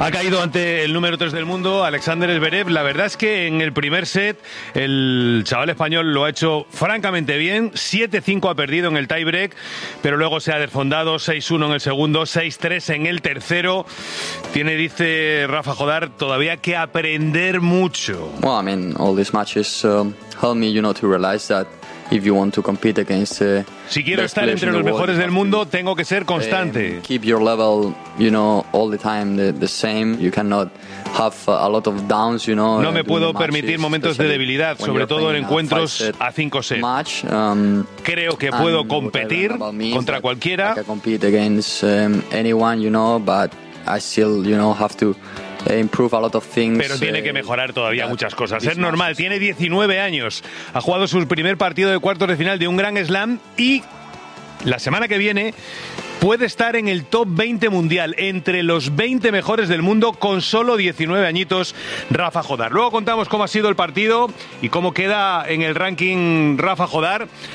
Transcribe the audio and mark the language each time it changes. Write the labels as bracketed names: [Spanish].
[Spanish] Ha caído ante el número 3 del mundo, Alexander Zverev. La verdad es que en el primer set, el chaval español lo ha hecho francamente bien. 7-5 ha perdido en el tiebreak, pero luego se ha desfondado. 6-1 en el segundo, 6-3 en el tercero. Tiene, dice Rafa Jodar, todavía que aprender mucho. [English] Well, I mean, all these matches help me, you know, to realize that if you want to compete against [Spanish] si quiero estar entre los mejores del mundo, tengo que ser constante. [English] Keep your level, you know, all the time the same. You cannot have a lot of downs, you know. [Spanish] No me puedo permitir momentos de debilidad, sobre todo en encuentros a 5 sets. [English] Match, [Spanish] creo que puedo competir contra cualquiera. [English] I can compete against anyone, you know, but I still, you know, have to improve a lot of things. [Spanish] Pero tiene que mejorar todavía muchas cosas. Es normal, tiene 19 años. Ha jugado su primer partido de cuartos de final de un gran slam y la semana que viene puede estar en el top 20 mundial, entre los 20 mejores del mundo, con solo 19 añitos, Rafa Jodar. Luego contamos cómo ha sido el partido y cómo queda en el ranking Rafa Jodar.